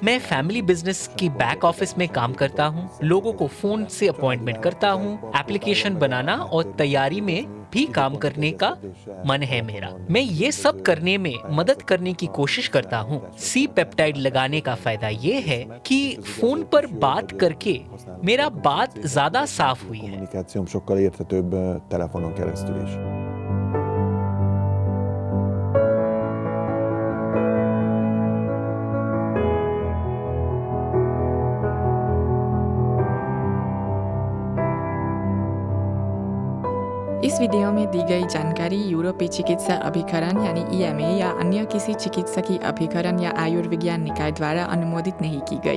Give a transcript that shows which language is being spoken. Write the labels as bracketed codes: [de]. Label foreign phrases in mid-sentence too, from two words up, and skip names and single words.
[hi] मैं [en] family business [hi] की [en] back office [hi] में काम करता हूँ, लोगों को फोन से अपॉइंटमेंट करता हूँ, एप्लीकेशन बनाना और तैयारी में भी काम करने का मन है मेरा। मैं ये सब करने में मदद करने की कोशिश करता हूँ। सी पेप्टाइड लगाने का फायदा ये है कि फोन पर बात करके मेरा बात ज्यादा साफ हुई है। [hu] Kommunikációm sokkal érthetőbb telefonon keresztül is. [hi] इस वीडियो में दी गई जानकारी यूरोपीय चिकित्सा अभिकरण यानी EMA या अन्य किसी चिकित्सकीय अभिकरण या आयुर्विज्ञान निकाय द्वारा अनुमोदित नहीं की गई।